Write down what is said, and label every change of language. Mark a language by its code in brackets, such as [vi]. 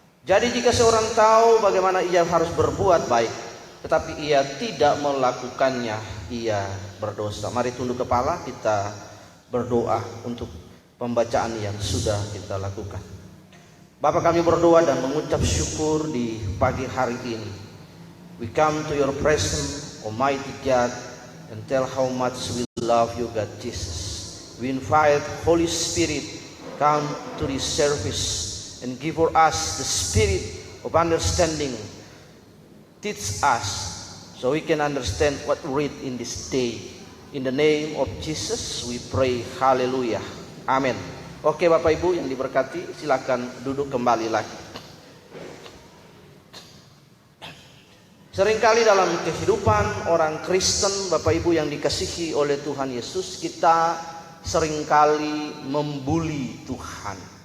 [id] Jadi jika seorang tahu bagaimana ia harus berbuat baik, tetapi ia tidak melakukannya, ia berdosa. Mari tunduk kepala, kita berdoa untuk pembacaan yang sudah kita lakukan. Bapa, kami berdoa dan mengucap syukur di pagi hari ini. [en] We come to your presence, Almighty God, and tell how much we love you, God Jesus. We invite Holy Spirit, come to this service and give for us the spirit of understanding. Teach us so we can understand what we read in this day. In the name of Jesus we pray. [id] Haleluya. Amin. Oke Bapak Ibu yang diberkati, silakan duduk kembali lagi. Seringkali dalam kehidupan orang Kristen, Bapak Ibu yang dikasihi oleh Tuhan Yesus, kita seringkali membuli Tuhan.